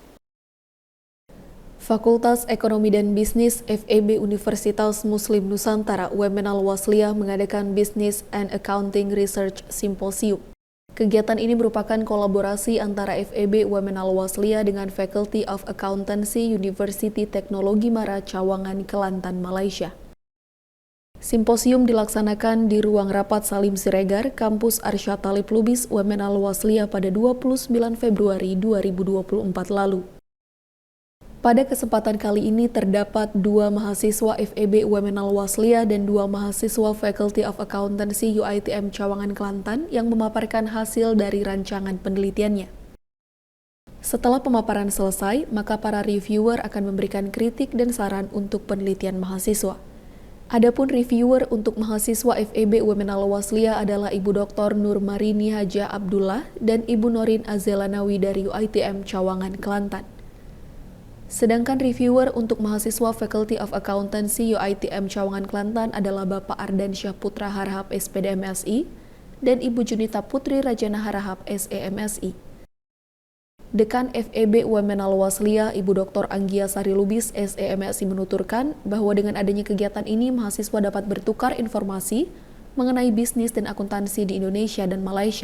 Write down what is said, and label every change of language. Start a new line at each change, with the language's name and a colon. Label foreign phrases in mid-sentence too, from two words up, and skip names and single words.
Indonesian: Fakultas Ekonomi dan Bisnis FEB Universitas Muslim Nusantara UMN Al-Wasliyah mengadakan Business and Accounting Research Symposium. Kegiatan ini merupakan kolaborasi antara FEB UMN Al-Wasliyah dengan Faculty of Accountancy University Teknologi Mara Cawangan, Kelantan, Malaysia. Simposium dilaksanakan di ruang rapat Salim Siregar, Kampus Arsyad Talib Lubis UMN Al-Wasliyah pada 29 Februari 2024 lalu. Pada kesempatan kali ini terdapat 2 mahasiswa FEB UMN Al-Wasliyah dan 2 mahasiswa Faculty of Accountancy UiTM Cawangan, Kelantan yang memaparkan hasil dari rancangan penelitiannya. Setelah pemaparan selesai, maka para reviewer akan memberikan kritik dan saran untuk penelitian mahasiswa. Adapun reviewer untuk mahasiswa FEB UMN Al-Wasliyah adalah Ibu Dr. Nur Marini Haja Abdullah dan Ibu Norin Azelanawi dari UiTM Cawangan, Kelantan. Sedangkan reviewer untuk mahasiswa Faculty of Accountancy UiTM Cawangan, Kelantan adalah Bapak Ardansyah Putra Harahap SPD MSI dan Ibu Junita Putri Rajana Harahap SE MSI. Dekan FEB UMN Al-Wasliyah Ibu Dr. Anggia Sari Lubis SE MSI menuturkan bahwa dengan adanya kegiatan ini mahasiswa dapat bertukar informasi mengenai bisnis dan akuntansi di Indonesia dan Malaysia.